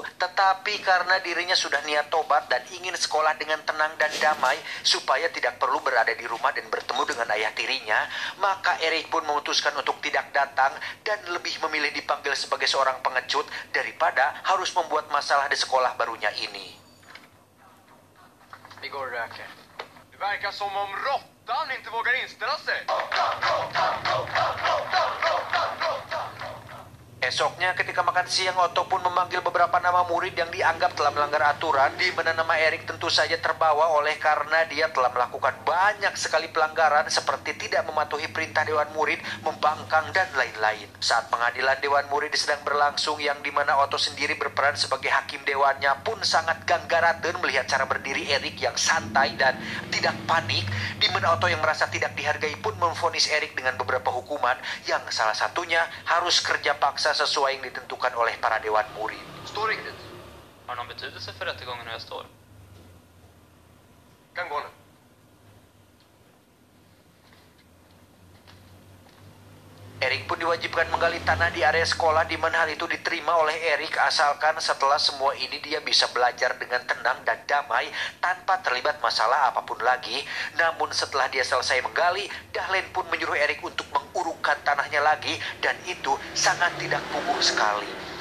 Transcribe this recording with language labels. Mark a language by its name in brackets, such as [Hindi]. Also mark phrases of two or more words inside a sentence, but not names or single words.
[Indonesian] Tetapi karena dirinya sudah niat tobat dan ingin sekolah dengan tenang dan damai supaya tidak perlu berada di rumah dan bertemu dengan ayah tirinya, maka Eric pun memutuskan untuk tidak datang dan lebih memilih dipanggil sebagai seorang pengecut daripada harus membuat masalah di sekolah barunya ini. [Swedish] Vi går och röker. Det verkar som om råttan inte vågar inställa sig. [Indonesian] Esoknya ketika makan siang, Otto pun memanggil beberapa nama murid yang dianggap telah melanggar aturan, di mana nama Eric tentu saja terbawa oleh karena dia telah melakukan banyak sekali pelanggaran seperti tidak mematuhi perintah Dewan Murid, membangkang, dan lain-lain. Saat pengadilan Dewan Murid sedang berlangsung, yang dimana Otto sendiri berperan sebagai hakim dewannya pun sangat ganggaraten melihat cara berdiri Eric yang santai dan tidak panik, di mana Otto yang merasa tidak dihargai pun memvonis Eric dengan beberapa hukuman, yang salah satunya harus kerja paksa sesuai yang ditentukan oleh para dewan murid. [Swedish] Står riktigt. Har någon betydelse för rättegången hur jag står? Kan gå nu. [Indonesian] Eric pun diwajibkan menggali tanah di area sekolah, di mana hal itu diterima oleh Eric asalkan setelah semua ini dia bisa belajar dengan tenang dan damai tanpa terlibat masalah apapun lagi. Namun setelah dia selesai menggali, Dahlen pun menyuruh Eric untuk mengurukkan tanahnya lagi, dan itu sangat tidak puguh sekali.